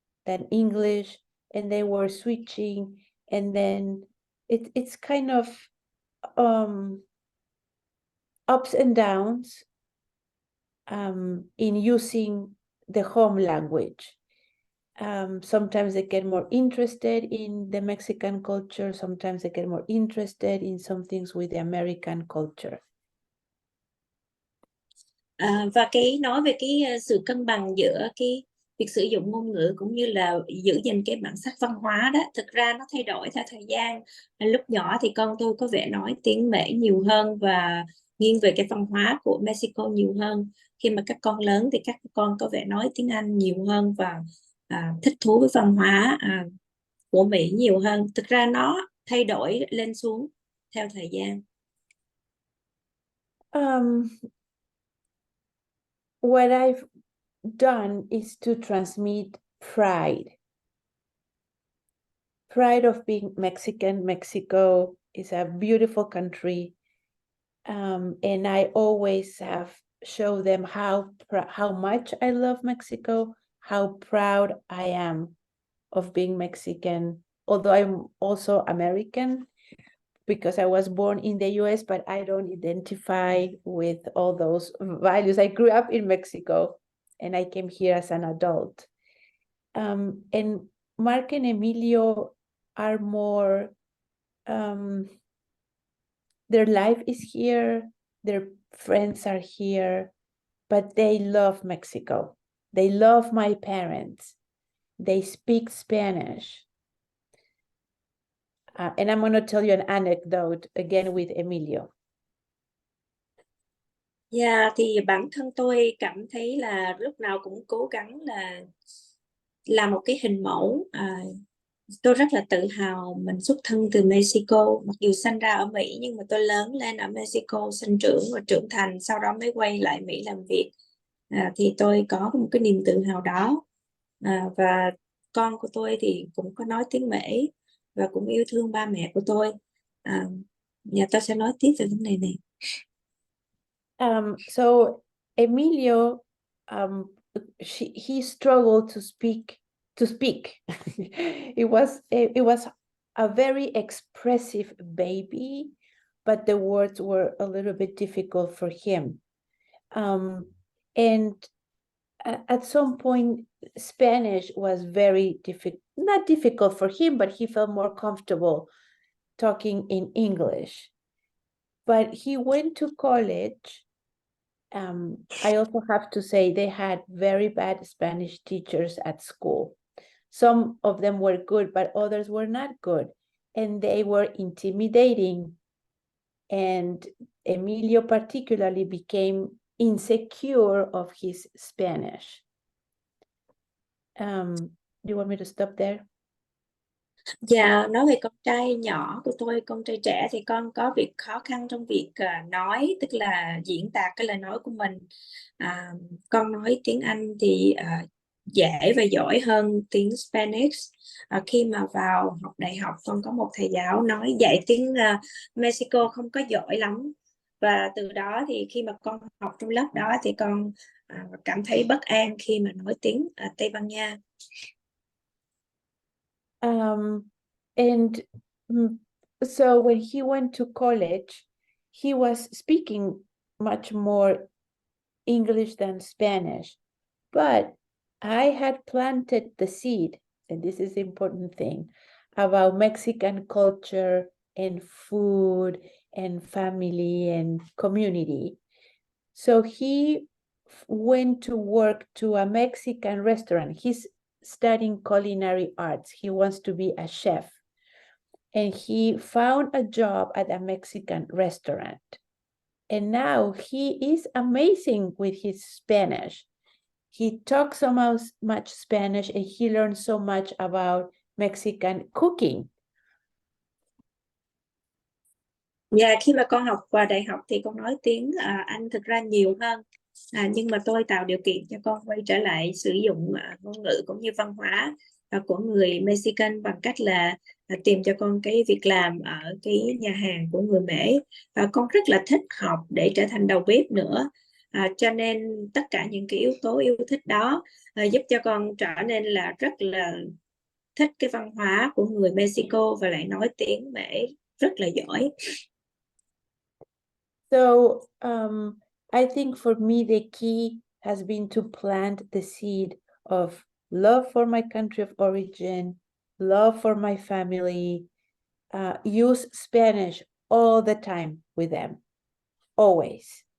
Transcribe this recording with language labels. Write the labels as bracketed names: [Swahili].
[English] than English, and they were switching, and then it's kind of ups and downs in using the home language. Sometimes they get more interested in the Mexican culture, sometimes they get more interested in some things with the American culture. [Vietnamese] Và cái nói về cái sự cân bằng giữa cái việc sử dụng ngôn ngữ cũng như là giữ gìn cái bản sắc văn hóa đó, thực ra nó thay đổi theo thời gian. Lúc nhỏ thì con tôi có vẻ nói tiếng Mễ nhiều hơn và nghiêng về cái văn hóa của Mexico nhiều hơn. Khi mà các con lớn thì các con có vẻ nói tiếng Anh nhiều hơn và thích thú với văn hóa của Mỹ nhiều hơn. Thực ra nó thay đổi lên xuống theo thời gian. [English] What I've done is to transmit pride of being Mexican. Mexico is a beautiful country, and I always have showed them how much I love Mexico, how proud I am of being Mexican, although I'm also American because I was born in the US, but I don't identify with all those values. I grew up in Mexico and I came here as an adult. And Mark and Emilio are more, their life is here, their friends are here, but they love Mexico. They love my parents. They speak Spanish. And I'm going to tell you an anecdote again with Emilio. [Vietnamese] Dạ, thì bản thân tôi cảm thấy là lúc nào cũng cố gắng là làm một cái hình mẫu. Tôi rất là tự hào mình xuất thân từ Mexico, mặc dù sinh ra ở Mỹ nhưng mà tôi lớn lên ở Mexico, sinh trưởng và trưởng thành, sau đó mới quay lại Mỹ làm việc. Thì tôi có một cái niềm tự hào đó. Và con của tôi thì cũng có nói tiếng Mễ và cũng yêu thương ba mẹ của tôi. Nhà tôi sẽ nói tiếp về vấn đề này. [English] So Emilio, he struggled to speak. It was a very expressive baby, but the words were a little bit difficult for him. And at some point, Spanish was very not difficult for him, but he felt more comfortable talking in English. But he went to college. I also have to say they had very bad Spanish teachers at school. Some of them were good, but others were not good. And they were intimidating. And Emilio particularly became insecure of his Spanish. Do you want me to stop there? [Vietnamese] Dạ, nói về con trai nhỏ của tôi, con trai trẻ thì con có việc khó khăn trong việc nói, tức là diễn đạt cái lời nói của mình. Con nói tiếng Anh thì dễ và giỏi hơn tiếng Spanish. Khi mà vào học đại học, con có một thầy giáo nói dạy tiếng Mexico không có giỏi lắm. Và từ đó thì khi mà con học trong lớp đó thì con cảm thấy bất an khi mà nói tiếng Tây Ban Nha. [English] And so when he went to college, he was speaking much more English than Spanish. But I had planted the seed, and this is the important thing, about Mexican culture and food and family and community. So he went to work to a Mexican restaurant. He's studying culinary arts. He wants to be a chef. And he found a job at a Mexican restaurant. And now he is amazing with his Spanish. He talks so much Spanish and he learned so much about Mexican cooking. [Vietnamese] Dạ, khi mà con học vào đại học thì con nói tiếng Anh thực ra nhiều hơn. Nhưng mà tôi tạo điều kiện cho con quay trở lại sử dụng ngôn ngữ cũng như văn hóa của người Mexican bằng cách là tìm cho con cái việc làm ở cái nhà hàng của người Mễ. Con rất là thích học để trở thành đầu bếp nữa. Cho nên tất cả những cái yếu tố yêu thích đó giúp cho con trở nên là rất là thích cái văn hóa của người Mexico và lại nói tiếng Mễ rất là giỏi. [English] So I think for me the key has been to plant the seed of love for my country of origin, love for my family, use Spanish all the time with them, always.